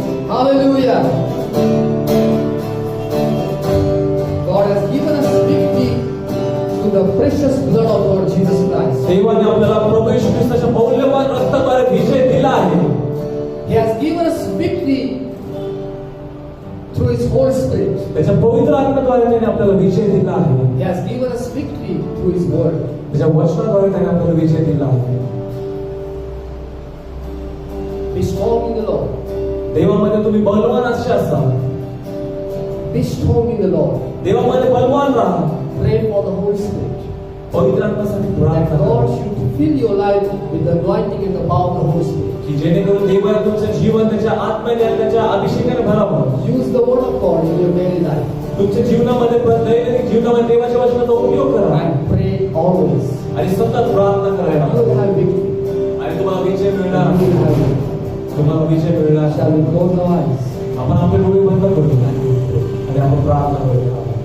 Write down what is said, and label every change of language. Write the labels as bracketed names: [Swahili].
[English] Hallelujah. God has given us victory through the precious blood of Lord Jesus Christ. [Marathi] देवाने आपल्याला प्रभू येशू ख्रिस्ताच्या मौल्यवान रक्ताद्वारे विजय दिला आहे. [English] He has given us victory through His Holy Spirit. [Marathi] त्याच्या पवित्र आत्म्याद्वारे त्याने आपल्याला विजय दिला आहे. [English] He has given us victory through His word. [Marathi] त्याच्या वचनाद्वारे त्याने आपल्याला विजय दिला आहे. [English] Be strong in the Lord. [Marathi] देवामध्ये तुम्ही बलवान असे असाल. [English] Be strong in the Lord. [Marathi] देवामध्ये बलवान राहा. [English] Pray for the Holy Spirit. [Marathi] पवित्र आत्म्यासाठी [English] That [Marathi] प्रार्थना [English] God [Marathi] करा. [English] should fill your life with the anointing and the power of the Holy Spirit. [Marathi] की जेणेकरून देवाने तुमचं जीवन त्याच्या आत्म्याने आणि त्याच्या अभिषेकाने भरावं. [English] Use the word of God in your daily life. [Marathi] तुमच्या जीवनामध्ये दैनंदिन जीवनामध्ये देवाच्या वचनाचा उपयोग करा [English] And pray always. [Marathi] आणि सतत प्रार्थना करायला. [English] You will have victory. [Marathi] आणि तुम्हाला विजय मिळणार. [English] You will have victory. [Marathi] तुम्हाला विजय मिळणार. [English] Shall we close our eyes? [Marathi] आपण आपले डोळे बंद करू आणि आपण प्रार्थना करूया.